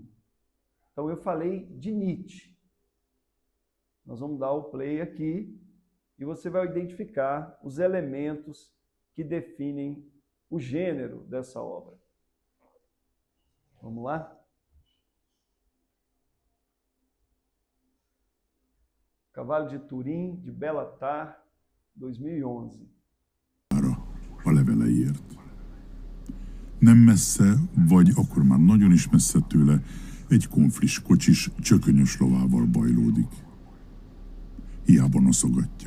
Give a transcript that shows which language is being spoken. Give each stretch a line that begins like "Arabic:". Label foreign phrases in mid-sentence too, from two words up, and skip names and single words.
Portuguese: Então eu falei de Nietzsche. Nós vamos dar o play aqui e você vai identificar os elementos que definem o gênero dessa obra. Vamos lá? Cavalo de Turim, de Béla Tarr, 2011.
Hungarian: A leveleért. Nem messze, vagy akkor már nagyon is messze tőle, egy konflis kocsis, csökönyös lovával bajlódik. Hiába noszogatja.